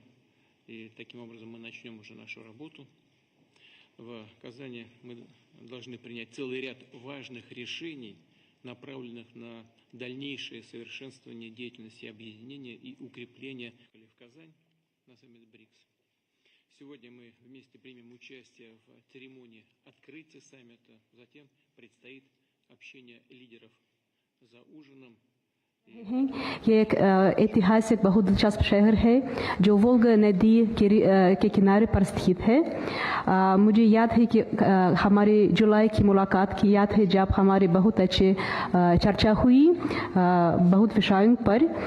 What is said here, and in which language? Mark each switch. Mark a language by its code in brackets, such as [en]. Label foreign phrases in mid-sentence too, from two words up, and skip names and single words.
[ru] И таким образом мы начнем уже нашу работу. В Казани мы должны принять целый ряд важных решений, направленных на дальнейшее совершенствование деятельности объединения и укрепления в Казань на саммит БРИКС. Сегодня мы вместе примем участие в церемонии открытия саммита. Затем предстоит общение лидеров за ужином. [hi] ये एक ऐतिहासिक बहुत दिलचस्प शहर है जो वोल्गा नदी के किनारे पर स्थित है। मुझे याद है कि हमारे जुलाई की मुलाकात की याद है जब हमारी बहुत अच्छी चर्चा हुई बहुत विषयों पर।